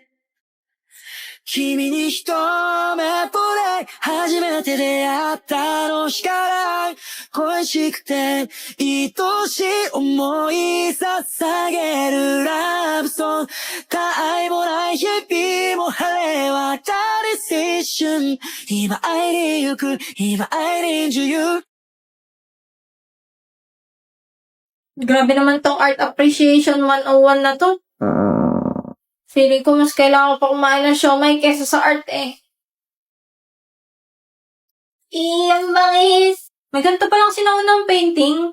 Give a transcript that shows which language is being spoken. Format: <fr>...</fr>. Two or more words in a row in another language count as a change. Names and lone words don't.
<ja>君に一目惚れ初めて出会ったあの日から恋しくて愛しい思い捧げるラブソング他愛もない日々も晴れ渡る青春今会いに行く今会いに女優</ja> <tl>Grabe naman tong Art Appreciation 101 na to. Feeling ko mas kailangan ko pa kumain ng siomay kesa sa art eh. Ang bangis! May ganito palang sinaunang painting.</tl>